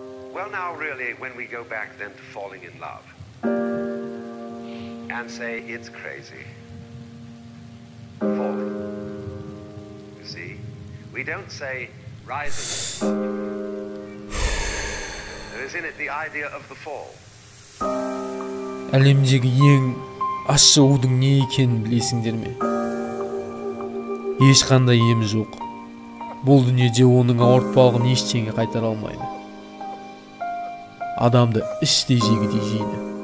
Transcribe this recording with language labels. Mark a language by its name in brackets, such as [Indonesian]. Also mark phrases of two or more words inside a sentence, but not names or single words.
[English] Well, now, really, when we go back then to falling in love and say it's crazy, falling. You see, we don't say rising. There is in it the idea of the fall. [Kazakh] Әлемдегі ең ащы удың не екенін білесіңдер ме? Ешқандай ем жоқ. Бұл дүниеде оның ауыртпалығын ештеңе қайтара алмайды. Адамды іштей жегідей жейді.